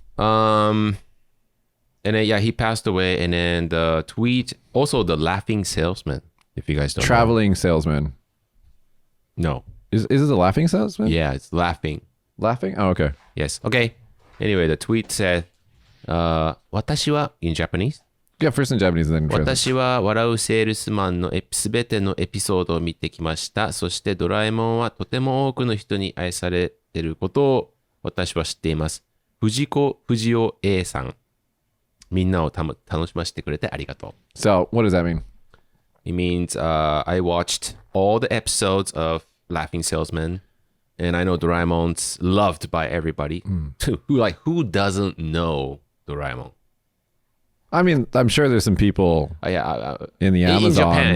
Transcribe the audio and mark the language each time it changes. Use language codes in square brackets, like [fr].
[en] And then he passed away, and then the tweet, also the laughing salesman, if you guys don't Traveling salesman. know. No. Is it a laughing salesman? Yeah, it's laughing. Laughing? Oh, okay. Yes. Okay. Anyway, the tweet said, 私は in Japanese. Yeah, first in Japanese and then translate. [ja] 私は笑うセールスマンのすべてのエピソードを見てきました。そしてドラえもんはとても多くの人に愛されていることを私は知っています。藤子不二雄 A さん。みんなを楽しませてくれてありがとう。 [en] So, what does that mean? It means I watched all the episodes of Laughing Salesman, and I know Doraemon's loved by everybody. Who doesn't know Doraemon? I mean, I'm sure there's some people in the Amazon.